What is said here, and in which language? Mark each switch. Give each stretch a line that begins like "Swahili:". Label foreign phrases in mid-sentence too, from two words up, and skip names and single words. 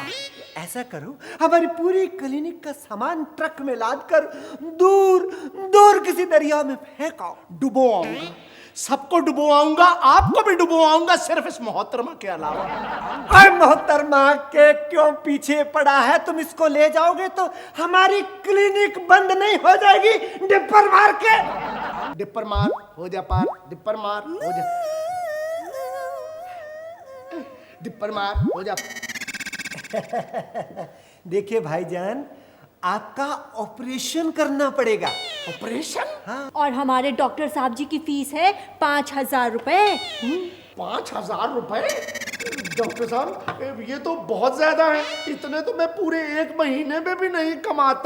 Hindi: ऐसा करो, हमारी पूरी क्लिनिक का सामान ट्रक में लाद कर दूर दूर किसी दरिया में फेंको। डुबो आऊंगा, सबको डुबोआऊंगा, आपको भी डुबोआऊंगा, सिर्फ इस मोहतरमा के अलावा। अरे मोहतरमा के क्यों पीछे पड़ा है? तुम इसको ले जाओगे तो हमारी क्लिनिक बंद नहीं हो जाएगी। डिप्पर मार के डिप्पर मार हो जा पार, डिप्पर मार हो जा, डिप्पर मार हो जा। देखिए भाईजान, आपका ऑपरेशन करना पड़ेगा। ऑपरेशन? हाँ। और हमारे डॉक्टर साहब जी की फीस है 5,000 रुपए। 5,000 रुपए? डॉक्टर साहब ये तो बहुत ज्यादा है, इतने तो मैं पूरे 1 महीने में भी नहीं कमाता।